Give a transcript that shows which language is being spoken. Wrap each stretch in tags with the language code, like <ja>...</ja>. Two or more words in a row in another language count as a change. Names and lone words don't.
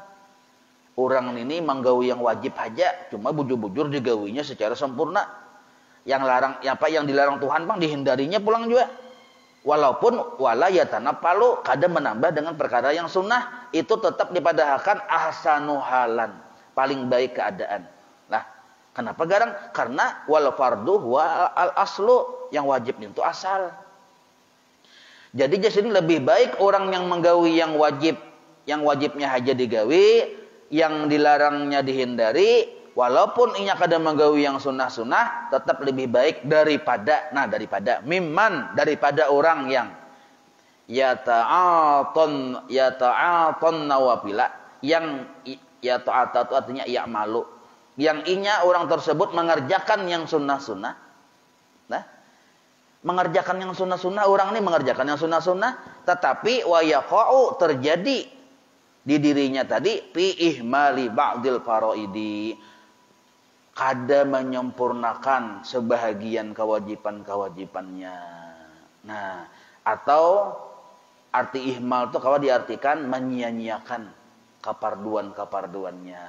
<bjn>Orang ini menggawi yang wajib aja, cuma bujur-bujur digawinya secara sempurna. Yang dilarang Tuhan bang dihindarinya pulang juga. Walaupun</bjn> <ar>ولا يتنفل,</ar> <bjn>kada menambah dengan perkara yang sunnah, itu tetap dipadahkan</bjn> <ar>أحسن حالا,</ar> <bjn>paling baik keadaan. Lah, kenapa garang? Karena</bjn> <ar>والفرض والأصل,</ar> <bjn>yang wajib itu asal. Jadi jadi lebih baik orang yang menggawi yang wajibnya aja digawi, yang dilarangnya dihindari, Walaupun inya kada menggawi yang sunnah-sunnah, tetap lebih baik daripada mimman, daripada orang yang</bjn> <ar>يتعاطى النوافل,</ar> <bjn>yang yata'ata itu artinya ya'malu, yang inya orang tersebut mengerjakan yang sunnah-sunnah. Nah, mengerjakan yang sunnah-sunnah, orang ini mengerjakan yang sunnah-sunnah, tetapi</bjn> <ar>ويقع</ar> <bjn>terjadi di dirinya tadi</bjn> <ar>في إهمال بعض الفرائض,</ar> <bjn>kada menyempurnakan sebahagian kewajiban-kewajibannya. Nah, atau arti ihmal itu kalau diartikan menyia-nyiakan keparduan-keparduannya.</bjn>